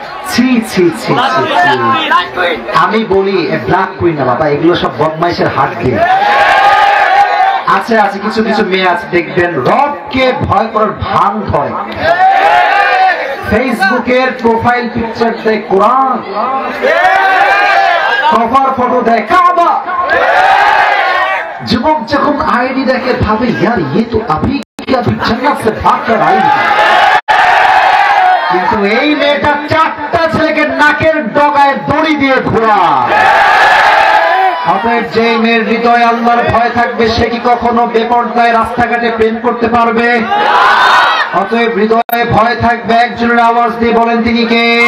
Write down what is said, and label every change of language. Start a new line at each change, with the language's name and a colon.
Bangla: ছি ছি ছি ছি। আমি বলি ব্ল্যাক কুইন না বাবা, এগুলো সব বদমাইশের হাত দিয়ে আছে। আছে কিছু কিছু মেয়ে আছে দেখবেন রবকে ভয় করার ভান ধরে, ফেসবুকের প্রোফাইল পিকচার দেয় কোরআন, কভার ফটো দেয় কাবা। যুবক যখন আইডি দেখে ভাবে
Hindi: यार ये तो अभी जन्नत से भाग कर आई।
Bangla: কিন্তু এই মেয়েটা 4টা ছেলেকে নাকের ডগায় দড়ি দিয়ে ঘোরা। অতএব যে মেয়ের হৃদয়ে আল্লাহর ভয় থাকবে সে কি কখনো বেপরদায় রাস্তাঘাটে প্রেম করতে পারবে? অতএব হৃদয়ে ভয় থাকবে। একজনের আওয়াজ দিয়ে বলেন তিনি কে?